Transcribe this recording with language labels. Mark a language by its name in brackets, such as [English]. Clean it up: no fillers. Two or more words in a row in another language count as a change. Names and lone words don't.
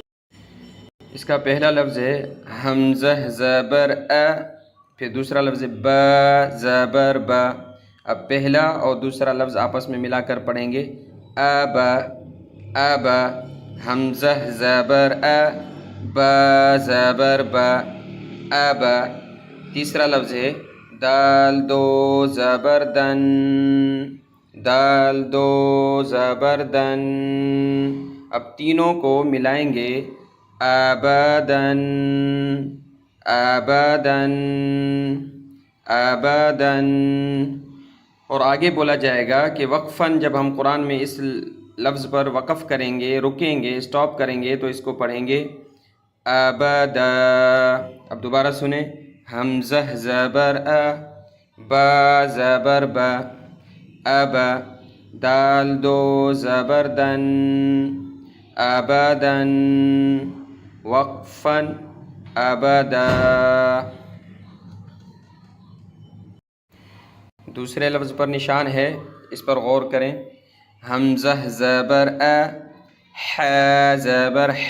[Urdu] اس کا پہلا لفظ ہے حمزہ زبر ا، پھر دوسرا لفظ با زبر با۔ اب پہلا اور دوسرا لفظ آپس میں ملا کر پڑھیں گے ابا ابا، حمزہ زبر ا، با زبر با، ابا۔ تیسرا لفظ ہے دال دو زبر دن، دال دو زبر دن۔ اب تینوں کو ملائیں گے ابدن ابدن ابدن۔ اور آگے بولا جائے گا کہ وقفاً جب ہم قرآن میں اس لفظ پر وقف کریں گے، رکیں گے، اسٹاپ کریں گے تو اس کو پڑھیں گے ابدا۔ اب دوبارہ سنیں، حمزہ زبر ا، با زبر با، ابا، دال دو زبر دن، ابدن، وقفاً، ابدا۔ دوسرے لفظ پر نشان ہے، اس پر غور کریں، حمزہ زبر ا، ح زبر ح۔